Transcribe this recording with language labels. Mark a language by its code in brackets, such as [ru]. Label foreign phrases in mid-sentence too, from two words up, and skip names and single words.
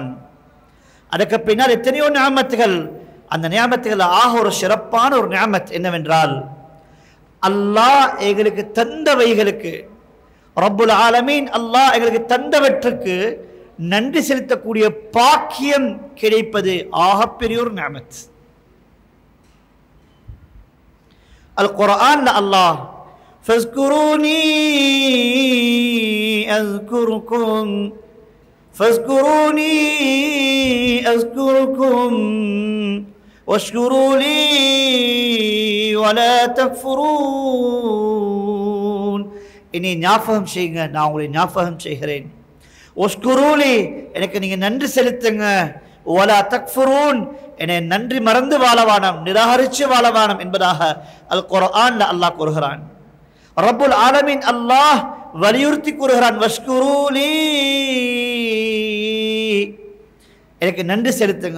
[ta] அதுக்கு பின்னால் எத்தனையோ நியமத்துகள், அந்த நியமத்துகள் ஆக ஒரு சிறப்பான ஒரு நியமத் என்னவென்றால், அல்லாஹ் எங்களுக்கு தந்தவைகளுக்கு, [ar] رب العالمين [ta] அல்லாஹ் எங்களுக்கு தந்தவற்றுக்கு நன்றி செலுத்தக்கூடிய பாக்கியம் கிடைப்பது ஆகப்பெரிய ஒரு நியமத். [ar] அல் குர்ஆன்ல அல்லாஹ் فاذكروني أذكركم فاذكروني أذكركم واشكروا لي ولا تكفرون. [ta] இனி ஞாபகம் செய்யுங்க, நான் உங்களை ஞாபகம் செய்கிறேன். ஒஷ்குரூலி எனக்கு நீங்க நன்றி செலுத்துங்க, [ar] ولا تكفرون [ta] என்னை நன்றி மறந்து வாழவானம், நிராகரிச்சு வாழவானம் என்பதாக அல் குர்ஆன்ல அல்லாஹ் கூறுகிறான். [ar] رب العالمين [ta] அல்லாஹ் வலியுறுத்தி கூறுகிறான், வஷ்குரூலி எனக்கு நன்றி செலுத்துங்க.